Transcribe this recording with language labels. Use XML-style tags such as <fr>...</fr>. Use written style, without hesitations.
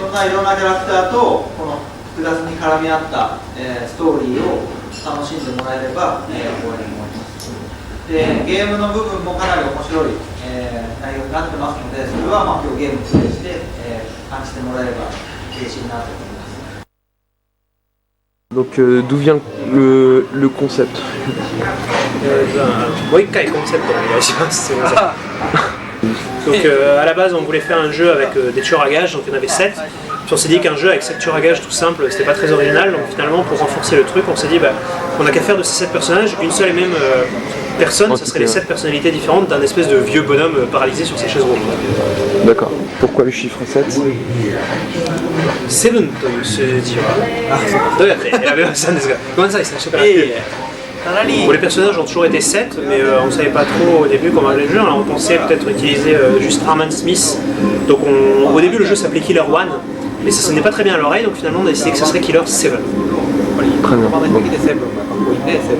<ja>そんないろんなキャラクターとこの複雑に絡み合った、ストーリーを楽しんでもらえれば、終わりに思います。でゲームの部分もかなり面白い、内容になってますので、それはまあ今日ゲームをプレイして、感じてもらえれば嬉しいなと思います。</ja> <fr>Donc d'où vient le concept?</fr> <ja>もう一回コンセプトお願いします。</ja> <fr>Donc à la base on voulait faire un jeu avec des tueurs à gages, donc il y en avait 7. Puis on s'est dit qu'un jeu avec 7 tueurs à gages tout simple, c'était pas très original, donc finalement pour renforcer le truc on s'est dit on n'a qu'à faire de ces 7 personnages une seule et même personne, ça serait les 7 personnalités différentes d'un espèce de vieux bonhomme paralysé sur ses chaises roulantes. D'accord. Pourquoi le chiffre 7?</fr> <ja>7という数字はどうやって選べましたんですか？ごめんなさい、最初から。</ja> <fr>Bon, les personnages ont toujours été 7, mais on ne savait pas trop au début comment aller le jeu. Alors on pensait peut-être utiliser juste Harman Smith. Donc au début le jeu s'appelait Killer 1, mais ça sonnait pas très bien à l'oreille, donc finalement on a décidé que ça serait Killer 7. Très bien. Bon.</fr>